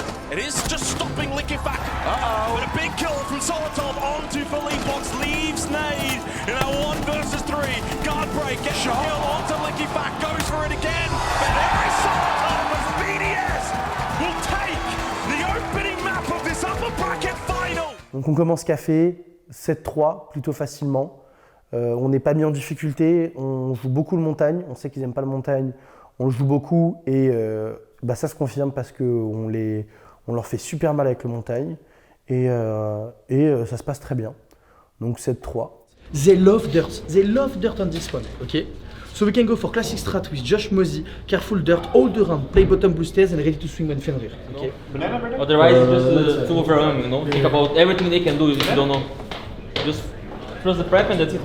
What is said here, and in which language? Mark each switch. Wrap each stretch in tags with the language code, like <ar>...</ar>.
<en>It is just stopping Liquefact. But a big kill from Solotov onto Philippox, leaves Nade in a 1 versus 3. Guard break, gets the kill onto Liquefact, goes for it again. But there is Solotov as BDS will take the opening map of this upper bracket final.</en> <fr>Donc on commence café, 7-3 plutôt facilement. On n'est pas mis en difficulté, on joue beaucoup le montagne, on sait qu'ils n'aiment pas le montagne, on le joue beaucoup et ça se confirme parce qu'on leur fait super mal avec le montagne et ça se passe très bien. Donc 7-3.</fr> <en>They love dirt on this one, okay? So we can go for classic strat with Josh Mosey, careful dirt all the round, play bottom blue stairs and ready to swing when Fenrir, okay? Otherwise, just too overwhelming, you know? Think about everything they can do if you don't know. Just trust the prep and that's it.</en>